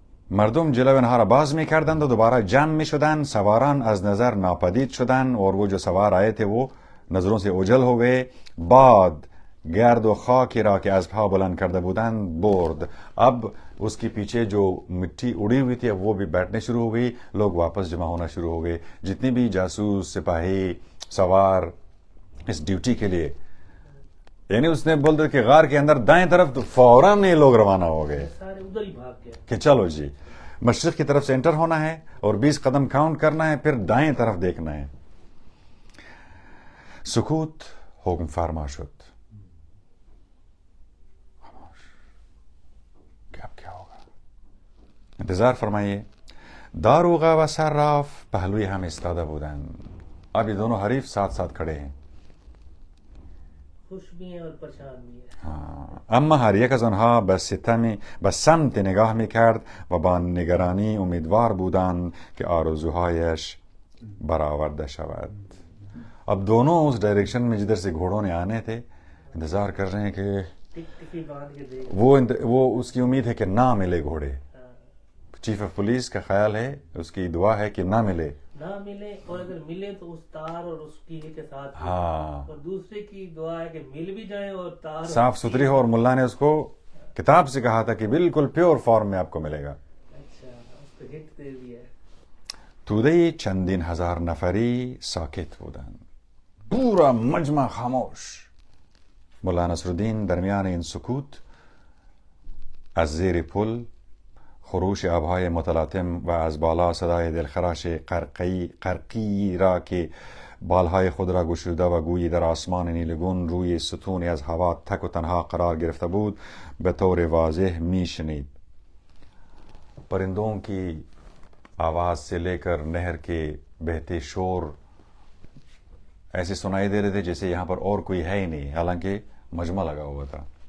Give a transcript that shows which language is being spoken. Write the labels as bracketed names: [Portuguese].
[Persian] مردم جلو آنها را باز می کردند و دوباره جمع می شدند. سواران از نظر ناپدید شدند [Urdu] اور وہ جو سوار آئے تھے وہ نظروں سے اوجھل ہو گئے. [Persian] بعد گرد و خاکی را که از پا بلند کرده بودند برد. [Urdu] اب اس کے پیچھے جو مٹی اڑی ہوئی تھی اب وہ بھی بیٹھنے شروع ہو گئی. لوگ واپس جمع ہونا شروع ہو گئے، جتنے بھی جاسوس، سپاہی، سوار اس ڈیوٹی کے لیے. یعنی اس نے بول دیا کہ غار کے اندر دائیں طرف، تو فوراً یہ لوگ روانہ ہو گئے سارے ادھر ہی بھاگ گئے کہ چلو جی مشرق کی طرف سے انٹر ہونا ہے اور 20 قدم کاؤنٹ کرنا ہے، پھر دائیں طرف دیکھنا ہے. [Persian] سکوت حکم فرما شد. [Urdu] اب کیا ہوگا؟ انتظار فرمائیے. [Persian] داروغه و صراف پهلوی هم ایستاده بودند. [Urdu] اب یہ دونوں حریف ساتھ ساتھ کھڑے ہیں. خوش بھی ہیں اور پریشان بھی ہیں. [Persian] اما هر یک از آنها به سمت نگاه میکرد و با نگرانی امیدوار بودند که آرزوهایش برآورده شود. [Urdu] اب دونوں اس ڈائریکشن میں جدھر سے گھوڑوں نے آنے تھے انتظار کر رہے ہیں کہ ٹکی باندھ کے دیکھ. وہ اس کی امید ہے کہ نہ ملے گھوڑے. چیف آف پولیس کا خیال ہے, اس کی دعا ہے کہ نہ ملے, اور اگر ملے تو اس تار اور اس کیلے کے ساتھ. ہاں, اور دوسرے کی دعا ہے کہ مل بھی جائیں اور تار صاف ستھری ہو. اور ملا نے اس کو کتاب سے کہا تھا کہ بالکل پیور فارم میں آپ کو ملے گا. اچھا, اس کو ہٹ دے دیا ہے. [Persian] تودهی چندین هزار نفری ساکت بودند. [Urdu] پورا مجمع خاموش. [Persian] مولا نصرالدین درمیان این سکوت از زیر پل خروش آبهای متلاطم و از بالا صدای دلخراش قرقی را که بالهای خود را گشوده و گویی در آسمان نیلگون روی ستونی از هوا تک و تنها قرار گرفته بود به طور واضح می شنید. [Urdu] پرندوں کی آواز سے لے کر نہر کے بہتے شور ایسے سنائی دے رہے تھے جیسے یہاں پر اور کوئی ہے ہی نہیں, حالانکہ مجمع لگا ہوا تھا.